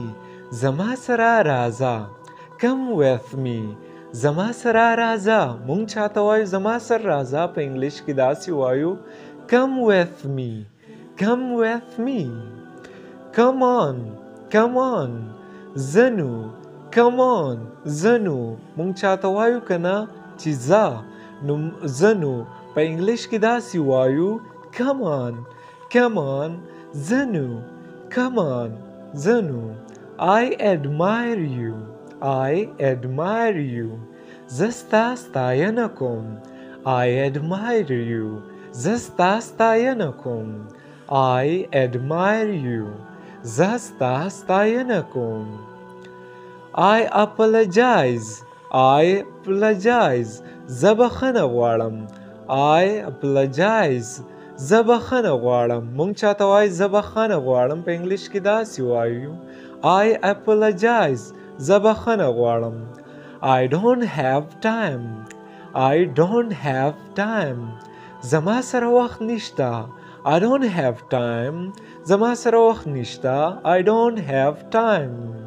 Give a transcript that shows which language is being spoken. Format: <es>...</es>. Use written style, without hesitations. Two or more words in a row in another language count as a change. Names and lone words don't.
<ps>زما سره راځه.</ps> <en>Come with me.</en> <ps>زما سره راځه. مونږ چاته وایو زما سره راځه په انګلیش کې داسې وایو.</ps> <en>Come with me. Come with me. Come on. Come on. Zanu. Come on, Zanu.</en> <ps>مونږ چاته وایو کنه چې ځه نو زنو په انګلیش کې داسې وایو</ps> <en>come on, come on,</en> <ps>Zanu.</ps> <en>Come on, Zanu. I admire you. I admire you.</en> <ps>زه ستا ستاینه کوم.</ps> <en>I admire you.</en> <ps>زه ستا ستاینه کوم.</ps> <en>I admire you.</en> <ps>زه ستا ستاینه کوم.</ps> <en>I apologize. I apologize.</en> <ps>زه بخښنه غواړم.</ps> <en>I apologize.</en> <ps>زه بخښنه غواړم. مونږ چاته وایو زه بخښنه غواړم په انګلیش کې داسې وایو</ps> <en>I apologize.</en> <ps>زه بخښنه غواړم.</ps> <en>I don't have time. I don't have time.</en> <ps>زما سره وخت نشته.</ps> <en>I don't have time.</en> <ps>زما سره وخت نشته.</ps> <en>I don't have time.</en>